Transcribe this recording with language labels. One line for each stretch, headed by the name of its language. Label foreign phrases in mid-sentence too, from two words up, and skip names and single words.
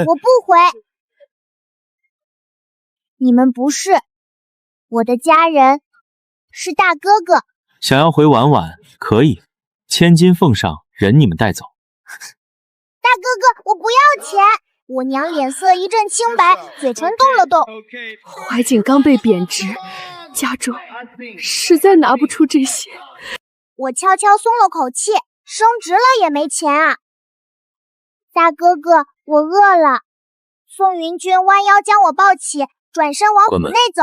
Chinese: 我不回。你們不是我的家人，是大哥哥。想要回婉婉可以，1000金奉上，人你们帶走。大哥哥，我不要钱。我娘臉色一陣青白，嘴唇動了動。懷瑾剛被貶職，家中實在拿不出這些。我悄悄鬆了口氣，升職了也沒錢啊。大哥哥，我餓了。宋雲君彎腰將我抱起，轉身往府內走。